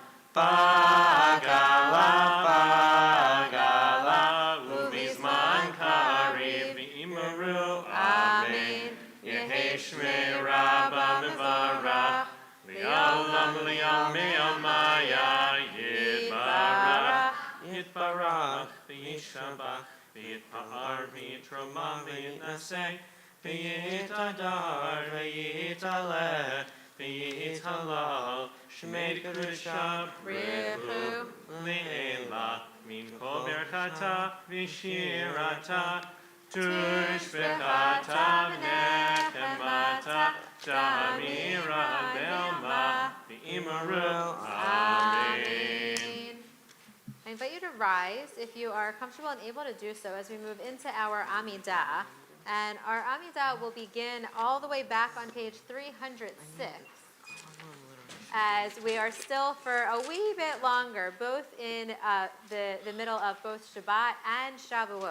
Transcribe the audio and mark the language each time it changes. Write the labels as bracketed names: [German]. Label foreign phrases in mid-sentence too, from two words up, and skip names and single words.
[Aramaic] Bagala, ובזמן קריב ואמרו אמן. יהא שמה רבא מברך, לעלם לעלמיא יתברך, יתברך וישתבח, ויתפאר ויתרומם ויתנשא, ויתהדר ויתעלה, ויתהלל, שמה דקודשא בריך הוא לעלא, מן כל ברכתא ושירתא, תשבחתא ונחמתא, דאמירן בעלמא ואמרו. Amen. [English] I invite you to rise if you are comfortable and able to do so as we move into our Amidah. And our Amidah will begin all the way back on page 306, as we are still for a wee bit longer, both in the middle of both Shabbat and Shavuot.